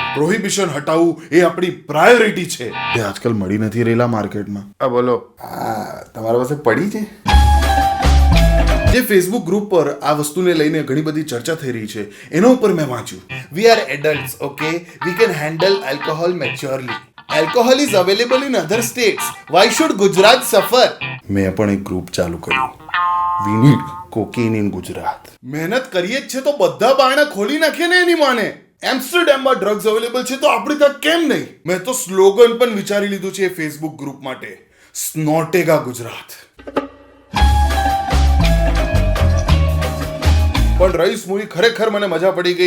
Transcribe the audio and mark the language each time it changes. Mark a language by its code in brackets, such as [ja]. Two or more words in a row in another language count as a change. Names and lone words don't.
[gu] પ્રોહિબિશન હટાવવું એ આપણી પ્રાયોરિટી છે. એ આજકાલ મળી નથી રહેલા માર્કેટમાં. આ બોલો, તમારા પાસે પડી છે? જે ફેસબુક ગ્રુપ પર આ વસ્તુને લઈને ઘણી બધી ચર્ચા થઈ રહી છે, એના ઉપર મેં વાંચ્યું, [en] We are adults, okay, we can handle alcohol maturely. Alcohol is available in other states. Why should Gujarat suffer? [gu] મેં પણ એક ગ્રુપ ચાલુ કર્યું, [en] We need cocaine in Gujarat. [gu] મહેનત કરીએ જ છે તો બધા બારણા ખોલી નાખીએ ને એની માને. એમ્સ્ટરડેમમાં [en] drugs available [gu] છે તો આપણી ત્યાં કેમ નહીં? મેં તો સ્લોગન પણ વિચારી લીધું છે ફેસબુક ગ્રુપ માટે, સ્નોટેગા ગુજરાત. પણ રઈસ મૂવી ખરેખર મને મજા પડી ગઈ.